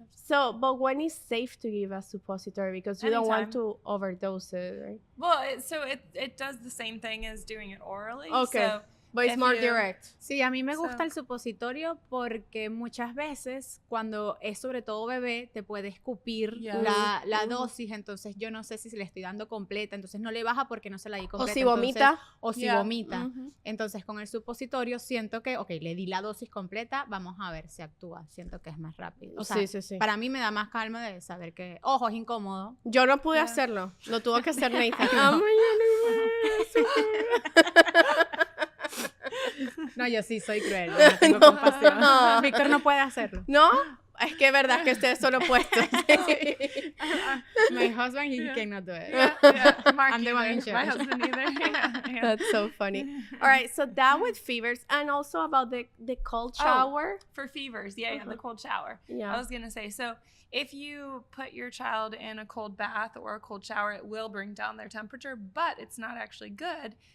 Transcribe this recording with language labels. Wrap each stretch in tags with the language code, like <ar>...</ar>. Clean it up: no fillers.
<en>So, but when is safe to give a suppository, because you don't want to overdose it, right? Well, it does the same thing as doing it orally. Okay. So but it's more direct.</en> <es>Sí, a mí me gusta el supositorio porque muchas veces cuando es sobre todo bebé te puede escupir la dosis, entonces yo no sé si se le estoy dando completa, entonces no le baja porque no se la di completa. O si vomita. O si vomita. Entonces con el supositorio siento que, le di la dosis completa, vamos a ver si actúa, siento que es más rápido. O sea, sí. Para mí me da más calma de saber que, ojo, es incómodo. Yo no pude hacerlo, lo tuvo que hacer Nathan. No, yo sí soy cruel, no tengo compasión. No. Víctor no puede hacerlo. ¿No? Es que es verdad que ustedes son opuestos.</es> <en>My husband, he cannot do it. Mark I'm the one in My husband either. That's so funny. All right, so that with fevers, and also about the cold shower. For fevers, the cold shower. Yeah. I was going to say, so if you put your child in a cold bath or a cold shower, it will bring down their temperature, but it's not actually good.</en>